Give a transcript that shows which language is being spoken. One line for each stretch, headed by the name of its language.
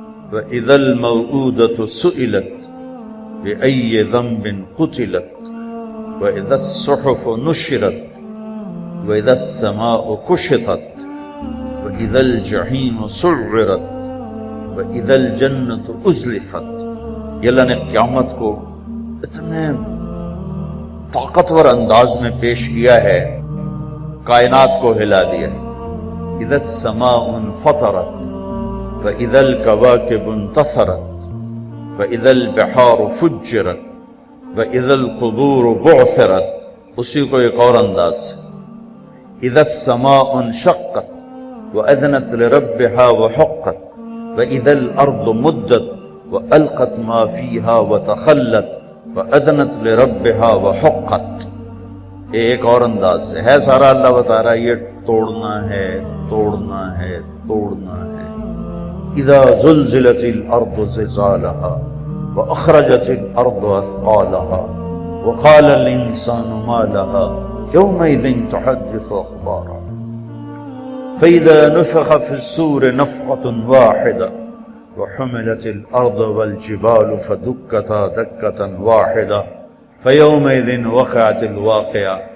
Arabic: وَإِذَا الْمَوْءُودَةُ سُئِلَتْ بِأَيِّ ذَنبٍ قُتِلَتْ وَإِذَا الصُّحُفُ نُشِرَتْ وَإِذَا السَّمَاءُ كُشِطَتْ وَإِذَا الْجَحِيمُ سُعِّرَتْ وَإِذَا الْجَنَّةُ أُزْلِفَتْ.
Urdu: یہ اللہ نے قیامت کو اتنے طاقتور انداز میں پیش کیا ہے، کائنات کو ہلا دیا.
Arabic: اِذَا السَّمَاءُ انفطرت وَإِذَا الْكَوَاكِبُ انتَثَرَتْ وَإِذَا الْبِحَارُ فُجِّرَتْ وَإِذَا الْقُبُورُ بُعْثِرَتْ.
Urdu: اسی کو ایک اور انداز سے:
Arabic: اِذَا السَّمَاءُ انشَقَّتْ وَأَذْنَتْ لِرَبِّهَا وَحُقَّتْ وَإِذَا الْأَرْضُ مُدَّتْ وَأَلْقَتْ مَا فِيهَا وَتَخَلَّتْ وَأَذْنَتْ لِرَبِّهَا وَحُقَّتْ.
Urdu: ایک اور انداز سے ہے سارا اللہ بتا رہا ہے، یہ توڑنا ہے، توڑنا ہے، توڑنا ہے.
Arabic: اذا زلزلت الارض زلزالها واخرجت الارض اثقالها وقال الانسان ما لها يومئذ تحدث اخبارها فاذا نفخ في الصور نفخة واحدة وحملت الارض والجبال فدكتا دكة واحدة فيومئذ وقعت الواقعة.